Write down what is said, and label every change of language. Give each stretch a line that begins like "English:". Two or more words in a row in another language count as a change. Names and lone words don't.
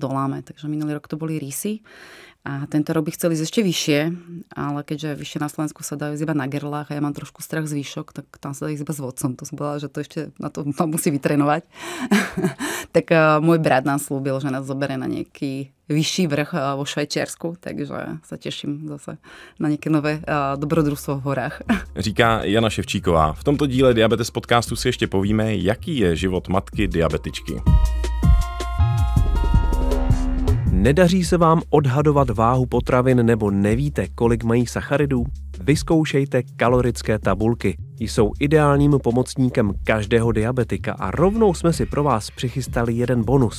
Slovak: Takže minulý rok to boli rysy. A tento rok by chceli ísť ešte vyššie, ale keďže vyššie na Slovensku sa dajú iba na gerlách a ja mám trošku strach z výšok, tak tam sa dá ísť iba s vodcom. To som povedala, že to ešte na to musí vytrénovať. Tak môj brat nám slúbil, že nás zoberie na nejaký vyšší vrch vo Švajčiarsku, takže sa teším zase na nejaké nové dobrodružstvo v horách.
Czech: Říká Jana Ševčíková. V tomto díle Diabetes podcastu si ještě povíme, jaký je život matky diabetičky. Nedaří se vám odhadovat váhu potravin nebo nevíte, kolik mají sacharidů? Vyzkoušejte kalorické tabulky. Jsou ideálním pomocníkem každého diabetika a rovnou jsme si pro vás přichystali jeden bonus.